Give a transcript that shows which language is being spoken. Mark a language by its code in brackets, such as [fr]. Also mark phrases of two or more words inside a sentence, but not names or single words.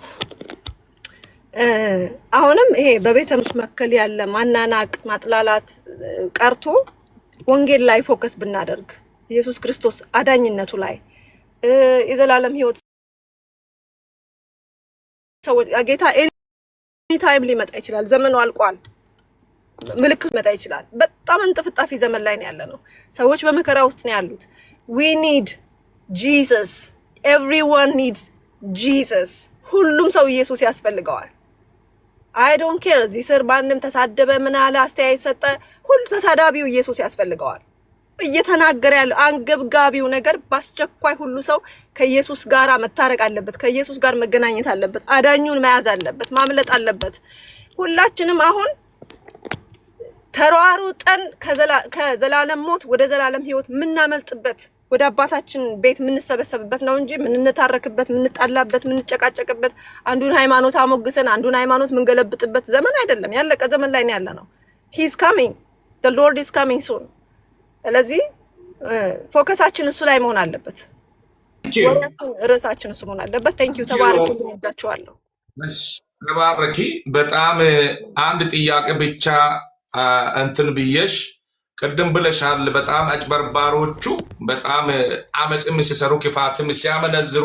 [am] አሁንም ይሄ በቤተ እምነት መካከል ያለ ማናናቅ፣ ማጥላላት ቀርቶ ወንጌል ላይ ፎከስ ብናደርግ ኢየሱስ ክርስቶስ አዳኝነቱ ላይ የዘላለም ህይወት ሰዎች ጌታ [en] any time [am] ሊመጣ ይችላል። ዘመኑ አልቋል። ምልክት ሊመጣ ይችላል። በጣም እንጥፍጣፊ ዘመን ላይ ነው ያለነው። ሰዎች በመከራ ውስጥ ነው ያሉት። [en] we need Jesus. everyone needs Jesus. [am] ሁሉም ሰው ኢየሱስ ያስፈልገዋል። [en] I don't care [am] እዚህ ስር ማንም ተሳደበ ምን አለ አስተያየት ሰጠ፣ ሁሉ ተሳዳቢው ኢየሱስ ያስፈልገዋል። እየተናገረ ያለው አንገብጋቢው ነገር በአስቸኳይ ሁሉ ሰው ከኢየሱስ ጋር መታረቅ አለበት፣ ከኢየሱስ ጋር መገናኘት አለበት፣ አዳኙን መያዝ አለበት፣ ማምለጥ አለበት። ሁላችንም አሁን ተሯሩጠን ከዘላለም ሞት ወደ ዘላለም ህይወት ምናመልጥበት ወደ አባታችን ቤት ምንሰበሰብበት ነው እንጂ ምንነታረክበት፣ ምንጣላበት፣ ምንጨቃጨቅበት፣ አንዱን ሃይማኖት አሞግሰን አንዱን ሃይማኖት ምንገለብጥበት ዘመን አይደለም። ያለቀ ዘመን ላይ ነው ያለነው። [en] he is coming, the lord is coming soon. [am] ስለዚህ ፎከሳችን እሱ ላይ መሆን አለበት። ርዕሳችን እሱ መሆን አለበት። [en] thank you [am] ተባረኩ። እንወዳችኋለሁ። ተባረኪ። በጣም አንድ ጥያቄ ብቻ እንትን ብዬሽ ቅድም ብለሻል። በጣም አጭበርባሮቹ በጣም አመጽም ሲሰሩ ክፋትም ሲያመነዝሩ